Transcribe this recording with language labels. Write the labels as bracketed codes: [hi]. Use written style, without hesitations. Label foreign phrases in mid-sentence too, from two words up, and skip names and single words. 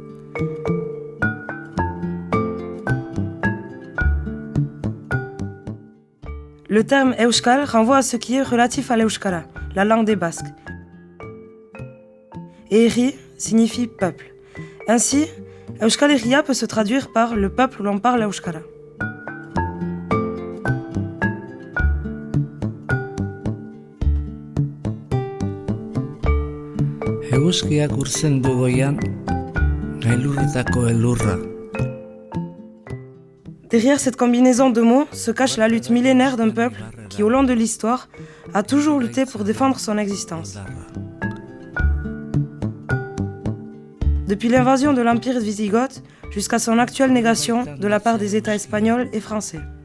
[fr] Le terme Euskal renvoie à ce qui est relatif à l'Euskara, la langue des Basques. Et Herri signifie peuple. Ainsi, Euskal Herria peut se traduire par le peuple où l'on parle Euskara. [eu] Eguzkiak urtzen du goian, elurretako elurra. [fr] Derrière cette combinaison de mots se cache la lutte millénaire d'un peuple qui, au long de l'histoire, a toujours lutté pour défendre son existence. Depuis l'invasion de l'Empire wisigoth jusqu'à son actuelle négation de la part des États espagnols et français.